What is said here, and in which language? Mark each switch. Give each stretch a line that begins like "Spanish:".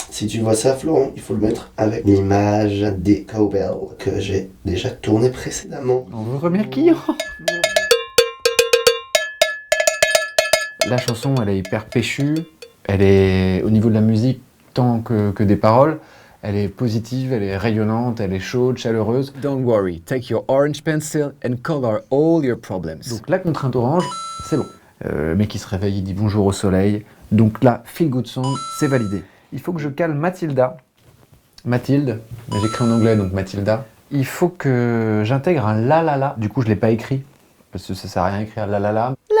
French: Si tu vois ça, Florent, il faut le mettre avec l'image des Cowbell que j'ai déjà tourné précédemment. On vous remercie. La chanson, elle est hyper péchue. Elle est, au niveau de la musique, tant que des paroles, elle est positive, elle est rayonnante, elle est chaude, chaleureuse.
English: Don't worry, take your orange pencil and color all your problems.
French: Donc la contrainte orange, c'est bon. Le mec qui se réveille, il dit bonjour au soleil. Donc là, Feel Good Song, c'est validé. Il faut que je cale Mathilda. Mathilde, mais j'écris en anglais, donc Mathilda. Il faut que j'intègre un la la la. Du coup, je l'ai pas écrit, parce que ça sert à rien d'écrire la la la.